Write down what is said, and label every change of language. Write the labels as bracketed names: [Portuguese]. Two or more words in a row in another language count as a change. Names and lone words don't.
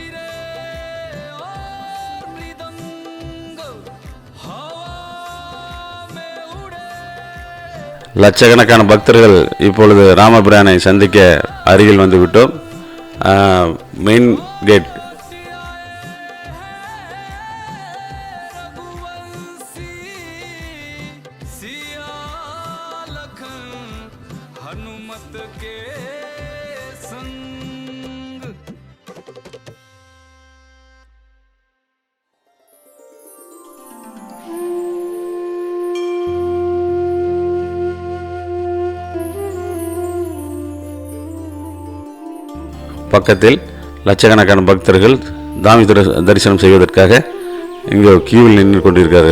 [Tamil] லட்சக்கணக்கான பக்தர்கள் இப்பொழுது ராமபிரானை சந்திக்க அருகில் வந்து விட்டோம். [English] main gate [Hindi] हनुमत के संग [Tamil] பக்கத்தில் லட்சக்கணக்கான பக்தர்கள் தாமி தரிசனம் செய்வதற்காக இங்கே கியூவில் நின்று கொண்டிருக்கிறார்கள்.